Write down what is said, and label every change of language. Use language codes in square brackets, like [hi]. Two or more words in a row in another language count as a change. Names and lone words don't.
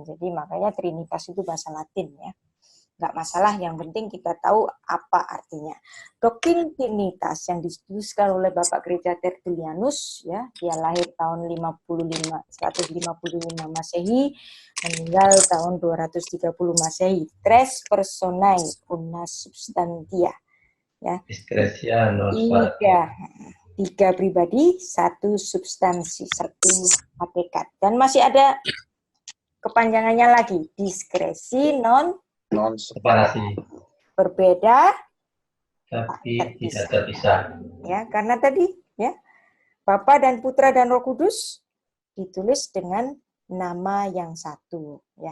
[id] Jadi makanya Trinitas itu bahasa Latin, ya. Nggak masalah, yang penting kita tahu apa artinya. Doktrin Trinitas yang dituliskan oleh Bapak Gereja Tertullianus, ya, dia lahir tahun 155 Masehi, meninggal tahun 230 Masehi. [la] Tres personae una substantia, ya. Discretia non sparatur. [id] Tiga pribadi, satu substansi, satu hakikat. Dan masih ada kepanjangannya lagi, [la] diskresi non [id] separasi, berbeda tapi tidak terpisah. Ya, karena tadi ya Bapa dan Putra dan Roh Kudus ditulis dengan nama yang satu, ya.